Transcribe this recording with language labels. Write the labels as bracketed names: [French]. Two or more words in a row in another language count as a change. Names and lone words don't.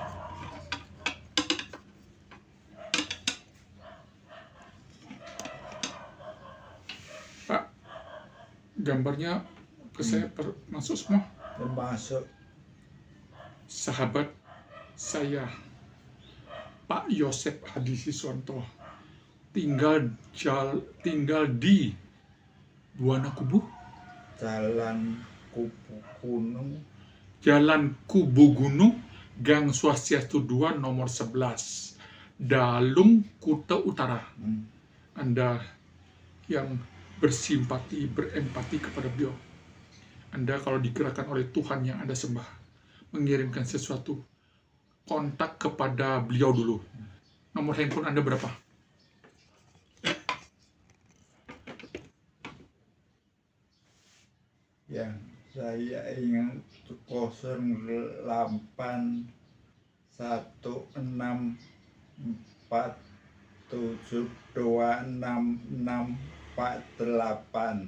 [Indonesian] Pak, gambarnya ke saya masuk semua. Termasuk Sahabat saya, Pak Yosep Hadisiswanto, tinggal di Buanakubu, Jalan Kubu Gunung, Gang Swastiastu 2, nomor 11, Dalung, Kuta Utara. Anda yang bersimpati, berempati kepada beliau, Anda kalau digerakkan oleh Tuhan yang Anda sembah, mengirimkan sesuatu, kontak kepada beliau dulu. Nomor handphone Anda berapa? yang saya ingat 081647266648.